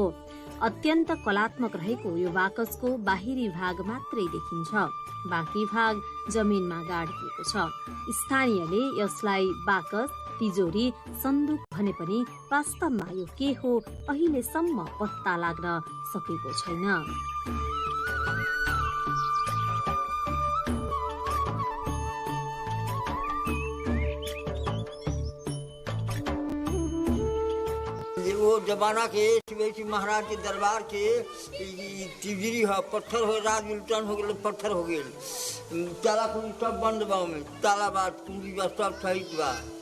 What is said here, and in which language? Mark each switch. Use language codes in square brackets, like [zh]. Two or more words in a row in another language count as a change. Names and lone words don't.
[ne] अत्यन्त कलात्मक रहेको यो बाकसको बाहिरी भाग मात्रै देखिन्छ, बाँकी भाग जमिनमा गाडिएको छ। स्थानीयले यसलाई बाकस, तिजोरी, सन्दुक भने पनि वास्तवमा यो के हो अहिलेसम्म पत्ता लाग्न सकेको छैन। [bho] वो जमाना के शिवाजी महाराज के दरबार के तिजोरी है, पत्थर हो, राज उल्टन हो गए, पत्थर हो गए, ताला कुली सब बंद बा में, ताला बा कुली बा सब सहित बा।